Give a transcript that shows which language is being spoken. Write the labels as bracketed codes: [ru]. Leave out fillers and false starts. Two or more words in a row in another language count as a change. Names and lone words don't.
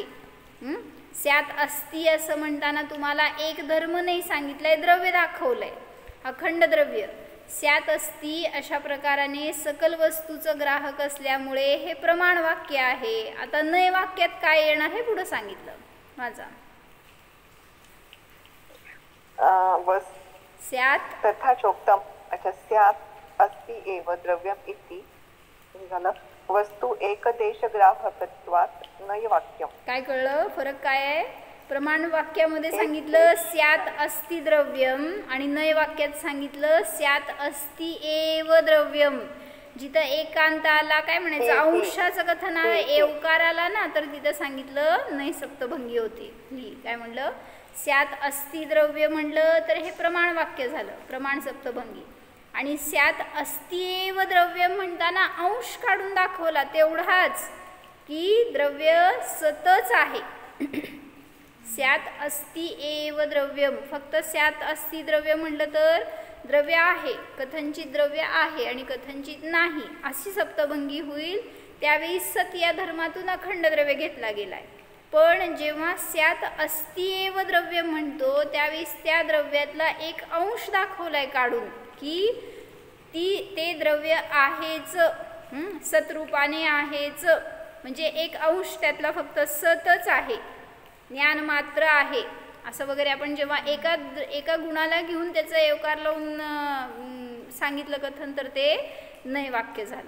[sa] स्यात अस्ति [mr] असं म्हणताना तुम्हाला एक धर्म नाही सांगितलंय, द्रव्य दाखवलंय, अखंड द्रव्य. [sa] स्यात अस्ति [mr] अशा प्रकाराने सकल वस्तूचं ग्राहक असल्यामुळे हे प्रमाण वाक्य आहे. आता नय वाक्यात काय येणार हे पुढे सांगितलं माझा. [sa] स्यात तथा चोक्तम. अच्छा, स्यात् अस्ति एव द्रव्यम इति झालं. वस्तू एकदेश ग्राहकत्वात् नय वाक्यम. [mr] काय कळलं फरक काय आहे? प्रमाण वाक्यामध्ये सांगितलं [sa] स्यात अस्ति द्रव्यम [mr] आणि नय वाक्यात सांगितलं [sa] स्यात अस्ति एव द्रव्यम. [mr] जिथं एकांत आला काय म्हणायचं अंशाचं कथन आहे, एवकार आला ना तर तिथं सांगितलं नय सप्तभंगी होती. काय म्हणलं? [sa] स्यात अस्ति द्रव्य [mr] म्हणलं तर हे प्रमाण वाक्य झालं, प्रमाण सप्तभंगी. आणि [sa] स्यात अस्ति एव द्रव्यम [mr] म्हणताना अंश काढून दाखवला तेवढाच की द्रव्य सतच आहे. [sa] स्यात अस्ति एव द्रव्यम, [mr] फक्त [sa] स्यात अस्ति द्रव्य [mr] म्हटलं तर द्रव्य आहे, कथनचित द्रव्य आहे आणि कथनचित नाही अशी सप्तभंगी होईल. त्यावेळी सत या धर्मातून अखंड द्रव्य घेतला गेलाय. पण जेव्हा [sa] स्यात अस्ति एव द्रव्य [mr] म्हणतो त्यावेळेस त्या द्रव्यातला एक अंश दाखवलाय काढून की ते द्रव्य आहेच, सतरूपाने आहेच. म्हणजे एक अंश त्यातला फक्त सतच आहे, ज्ञान मात्र आहे असं वगैरे आपण जेव्हा एका गुणाला घेऊन त्याचं एवकार लावून सांगितलं कथन तर ते नय वाक्य झालं.